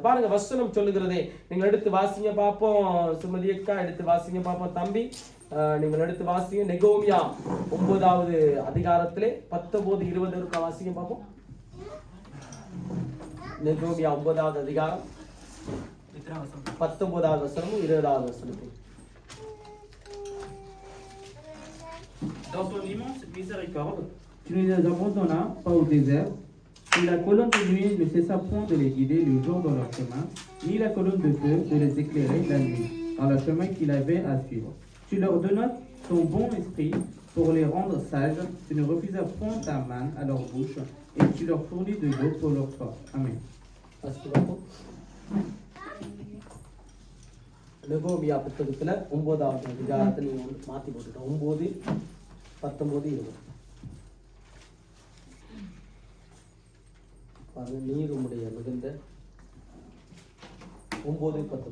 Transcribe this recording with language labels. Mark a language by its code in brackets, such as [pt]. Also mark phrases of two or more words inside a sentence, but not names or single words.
[ta] பாருங்க வசனம் சொல்லுகிறதே. நீங்கள் எடுத்து வாசிங்க பார்ப்போம். சுமதி அக்கா எடுத்து வாசிங்க பார்ப்போம். தம்பி நீங்கள் எடுத்து வாசிங்க. நெகோமியா 9வது அதிகாரத்திலே 19-20 இருக்கா வாசிங்க பார்ப்போம். நெகோமியா 9வது அதிகாரம் 19வது வசனமும் 20வது வசனமும். [fr] Dans ton immense miséricorde, tu ne les abandonnas pas au désert, et la colonne de nuit ne cessa point de les guider le jour dans leur chemin, ni la colonne de feu de les éclairer la nuit, dans le chemin qu'il avait à suivre. Tu leur donnas ton bon esprit pour les rendre sages, tu ne refusas point ta main à leur bouche, et tu leur fournis de l'eau pour leur soif. Amen. [ta] நெகோமியா புத்தகத்துல 9வது அதிகாரத்தை நீங்க மாத்தி போட்டுட்டோம். 9, 19, 20. நீர் உம்முடைய மிகுந்த 9, 19.